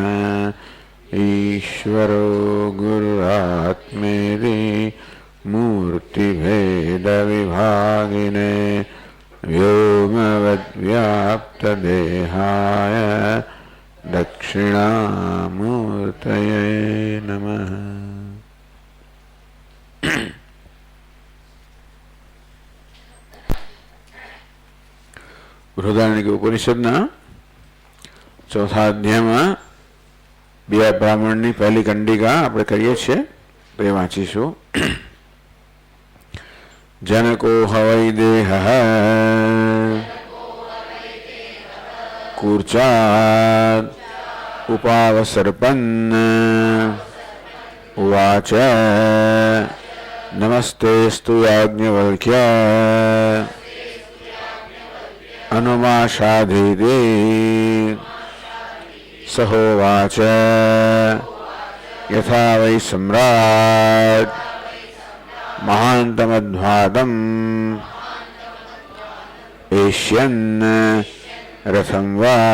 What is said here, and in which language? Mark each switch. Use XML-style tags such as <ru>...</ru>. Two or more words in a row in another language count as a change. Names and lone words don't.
<sa>ईश्वरो गुरुरात्मेति मूर्तिभेदविभागिने व्योमवद्व्याप्तदेहाय दक्षिणामूर्तये नमः।</sa> <gu>બૃહદારણ્યક ઉપનિષદના ચોથા अध्यायમાં બે બ્રાહ્મણની પહેલી કંડિકા આપણે કરીએ છીએ તો એ વાંચીશું।</gu> <sa>જनको હવૈ દેહ કૂર્ચાદ ઉપાવસર્પન્ન ઉવાચ નમસ્તેસ્તુ યાજ્ઞવલ્ક્ય अनुमाशाधीति सहोवाच यथा वै सम्राट् महान्तमध्वादम् एष्यन् रथं वा</sa>